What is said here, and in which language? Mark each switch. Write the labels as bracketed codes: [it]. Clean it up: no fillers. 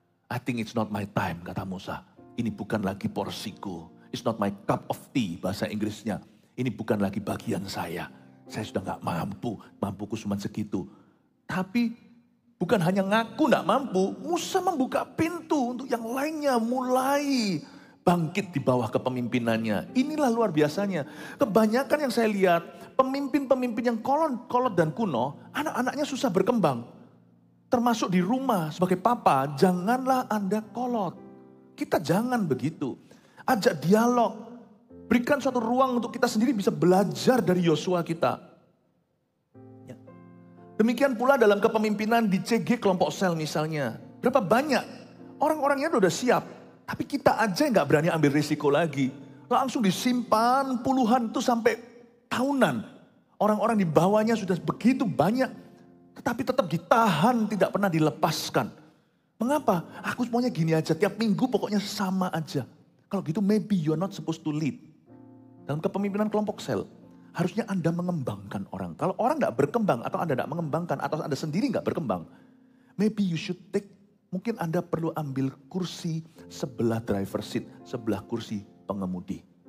[en] I think it's not my time, [id] kata Musa. Ini bukan lagi porsiku. [en] It's not my cup of tea, [id] bahasa Inggrisnya. Ini bukan lagi bagian saya. Saya sudah gak mampu, mampuku cuma segitu. Tapi bukan hanya ngaku gak mampu, Musa membuka pintu untuk yang lainnya mulai bangkit di bawah kepemimpinannya. Inilah luar biasanya. Kebanyakan yang saya lihat, pemimpin-pemimpin yang kolot dan kuno, anak-anaknya susah berkembang. Termasuk di rumah sebagai papa, janganlah Anda kolot. Kita jangan begitu. Ajak dialog. Berikan suatu ruang untuk kita sendiri bisa belajar dari Yosua kita. Demikian pula dalam kepemimpinan di CG kelompok sel misalnya. Berapa banyak orang-orangnya udah siap. Tapi kita aja nggak berani ambil risiko lagi. Langsung disimpan puluhan tuh sampai tahunan. Orang-orang di bawahnya sudah begitu banyak. Tetapi tetap ditahan, tidak pernah dilepaskan. Mengapa? Aku semuanya gini aja, tiap minggu pokoknya sama aja. Kalau gitu [en] maybe you're not supposed to lead. [id] Dalam kepemimpinan kelompok sel. Harusnya Anda mengembangkan orang. Kalau orang gak berkembang atau Anda gak mengembangkan atau Anda sendiri gak berkembang. [en] Maybe you should take, [id] mungkin Anda perlu ambil kursi sebelah [en] driver seat, [id] sebelah kursi pengemudi.